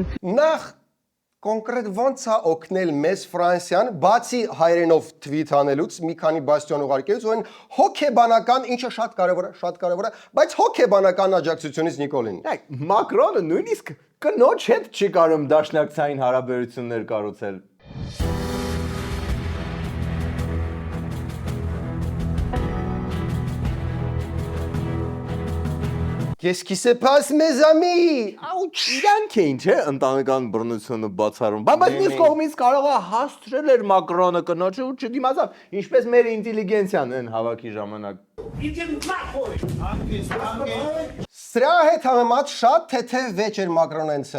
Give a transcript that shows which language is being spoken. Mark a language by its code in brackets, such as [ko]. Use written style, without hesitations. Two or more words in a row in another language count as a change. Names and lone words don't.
[hy] Նախ կոնկրետ ո՞նց է օգնել մեզ Ֆրանսիան, բացի հայերենով թվիթ անելուց, մի քանի բաստիոն ուղարկելուց, ու այն հոգեբանական, ինչը շատ կարևոր է, բայց հոգեբանական աջակցությունից Նիկոլին։ Մակրոնը նույնիսկ կնոջ հետ չի կարող դաշնակցային հարաբերություններ կառուցել։ [fr] Qu'est-ce qui se passe, mes amis? [hy] Աուչ, իրանք էին, չէ, ընտանեկան բռնությունը բացառում։ Բայց մյուս կողմից կարող է հասցրել էր Մակրոնը կնոջը ու չդիմացավ, ինչպես մեր ինտելիգենցիան այն հավաքի ժամանակ։ Սրա հետ համեմատ շատ թեթև վեճ էր Մակրոնենցը։